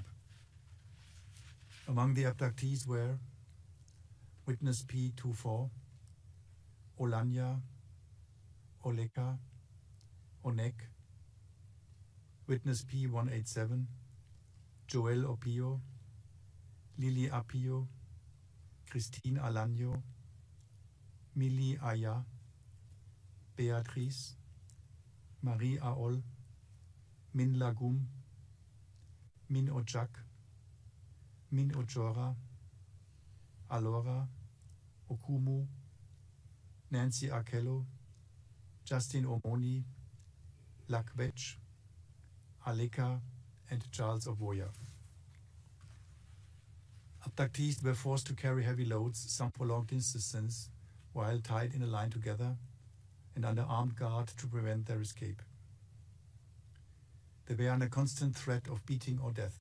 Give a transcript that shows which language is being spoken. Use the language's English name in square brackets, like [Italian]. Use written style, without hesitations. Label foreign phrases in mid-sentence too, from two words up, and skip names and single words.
[English] Among the abductees were witness P24, Olanya, Oleka, Onek, witness P187, Joel Opio, Lili Apio, Christine Alanyo, Mili Aya, Beatrice, Marie Aol, Min Lagum, Min Ojak, Min Ojora, Alora, Okumu, Nancy Akello, Justin Omoni, Lakwech, Aleka, and Charles Ovoya. Abductees were forced to carry heavy loads, some for long distances, while tied in a line together and under armed guard to prevent their escape. They were under constant threat of beating or death.